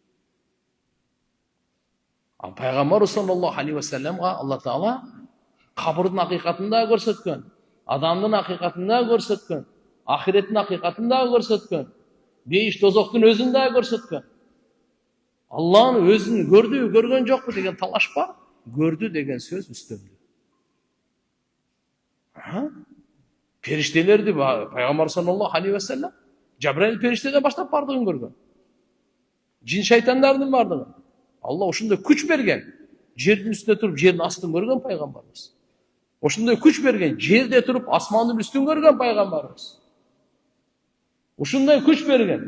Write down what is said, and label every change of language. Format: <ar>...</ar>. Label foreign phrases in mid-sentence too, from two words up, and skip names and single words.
<ky>Ал пайгамбар</ky> <ar>صلى الله عليه وسلم</ar> <ky>Алла Таала кабырдын акыйкатын да көрсөткөн, адамдын акыйкатын да көрсөткөн, ахиреттин акыйкатын да көрсөткөн, бейиш дозоктун өзүн да көрсөткөн. Алланын өзүн көрдү, көргөн жокпу деген талаш бар. Көрдү деген сөз үстөмдү. Периштелерди пайгамбар</ky> <ar>صلى الله عليه وسلم</ar> <ky>Жабраил периштеден баштап бардыгын көргөн. Жин шайтандардын бардыгын. Алла ошондой күч берген. Жердин үстүндө туруп, жердин астын көргөн пайгамбарыбыз. Ошондой күч берген. Жерде туруп, асмандын үстүн көргөн пайгамбарыбыз. Ушундай күч берген.</ky>